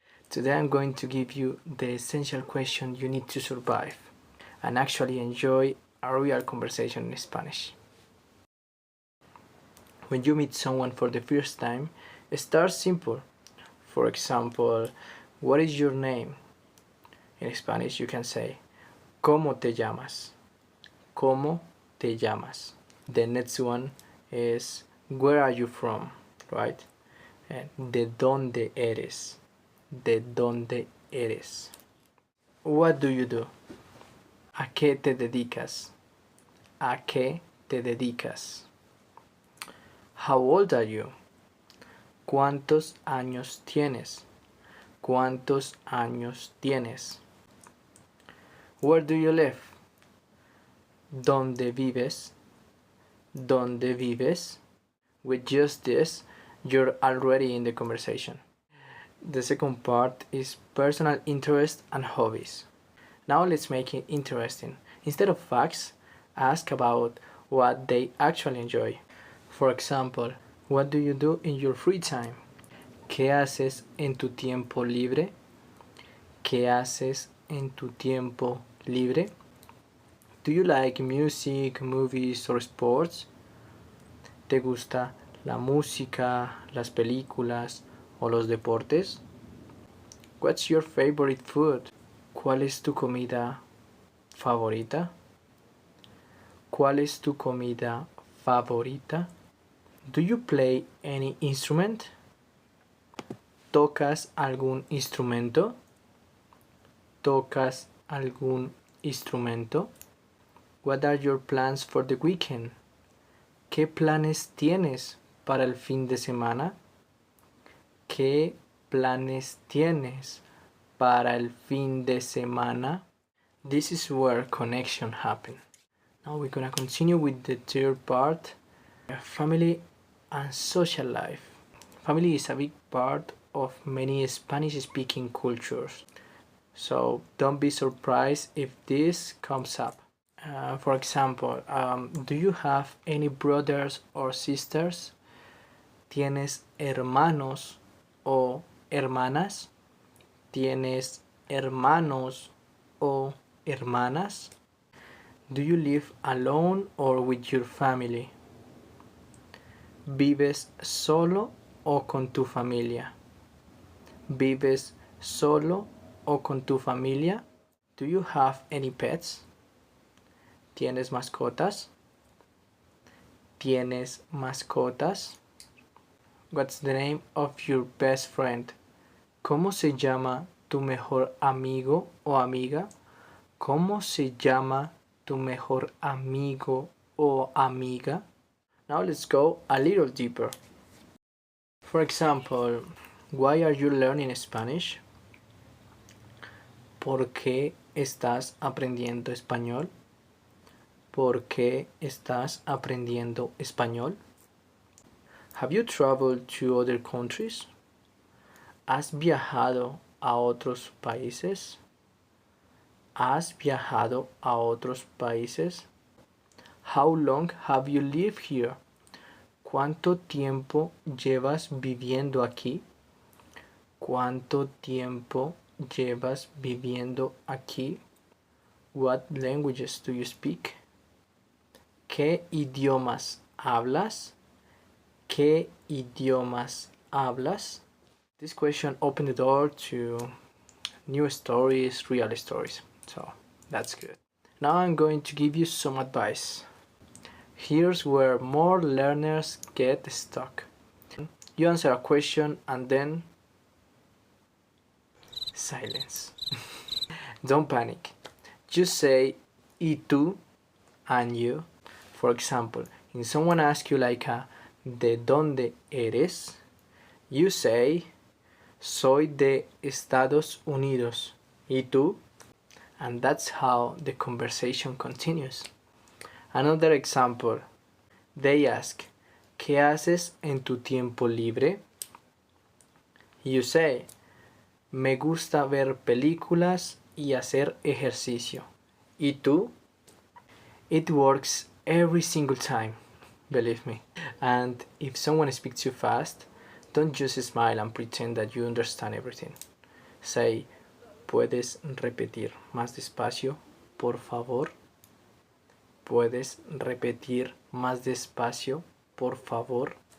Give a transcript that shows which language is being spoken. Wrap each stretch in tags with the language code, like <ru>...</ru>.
<en>Today I'm going to give you the essential question you need to survive and actually enjoy a real conversation in Spanish. When you meet someone for the first time, start simple. For example, what is your name? In Spanish you can say,</en> <es>¿Cómo te llamas? ¿Cómo te llamas?</es> <en>The next one is, where are you from? Right? And</en> <es>¿de dónde eres? ¿De dónde eres?</es> <en>What do you do?</en> <es>¿A qué te dedicas? ¿A qué te dedicas?</es> <en>How old are you?</en> <es>¿Cuántos años tienes? ¿Cuántos años tienes?</es> <en>Where do you live?</en> <es>¿Dónde vives? ¿Dónde vives?</es> <en>With just this, you're already in the conversation. The second part is personal interest and hobbies. Now let's make it interesting. Instead of facts, ask about what they actually enjoy. For example, what do you do in your free time?</en> <es>¿Qué haces en tu tiempo libre? ¿Qué haces en tu tiempo libre?</es> <en>Do you like music, movies or sports?</en> <es>¿Te gusta la música, las películas o los deportes?</es> <en>What's your favorite food?</en> <es>¿Cuál es tu comida favorita? ¿Cuál es tu comida favorita?</es> <en>Do you play any instrument?</en> <es>¿Tocas algún instrumento? ¿Tocas algún instrumento?</es> <en>What are your plans for the weekend?</en> <es>¿Qué planes tienes para el fin de semana? ¿Qué planes tienes para el fin de semana?</es> <en>This is where connection happens. Now we're gonna continue with the third part, family and social life. Family is a big part of many Spanish-speaking cultures, so don't be surprised if this comes up. For example, do you have any brothers or sisters?</en> <es>¿Tienes hermanos o hermanas? ¿Tienes hermanos o hermanas?</es> <en>Do you live alone or with your family?</en> <es>¿Vives solo o con tu familia? ¿Vives solo o con tu familia?</es> <en>Do you have any pets?</en> <es>¿Tienes mascotas? ¿Tienes mascotas?</es> <en>What's the name of your best friend?</en> <es>¿Cómo se llama tu mejor amigo o amiga? ¿Cómo se llama tu mejor amigo o amiga?</es> <en>Now let's go a little deeper. For example, why are you learning Spanish?</en> <es>¿Por qué estás aprendiendo español? ¿Por qué estás aprendiendo español?</es> <en>Have you traveled to other countries?</en> <es>¿Has viajado a otros países? ¿Has viajado a otros países?</es> <en>How long have you lived here?</en> <es>¿Cuánto tiempo llevas viviendo aquí? ¿Cuánto tiempo llevas viviendo aquí?</es> <en>What languages do you speak?</en> <es>¿Qué idiomas hablas? ¿Qué idiomas hablas?</es> <en>This question opened the door to new stories, real stories. So that's good. Now I'm going to give you some advice. Here's where more learners get stuck. You answer a question and then silence. Don't panic. Just say</en> <es>y tú</es> <en>and you. For example, if someone asks you like</en> <es>¿de dónde eres?</es> <en>You say</en> <es>soy de Estados Unidos. ¿Y tú?</es> <en>And that's how the conversation continues. Another example. They ask,</en> <es>¿qué haces en tu tiempo libre?</es> <en>You say,</en> <es>Me gusta ver películas y hacer ejercicio. ¿Y tú?</es> <en>It works every single time, believe me. And if someone speaks too fast, don't just smile and pretend that you understand everything. Say,</en> <es>¿puedes repetir más despacio, por favor? ¿Puedes repetir más despacio, por favor?</es>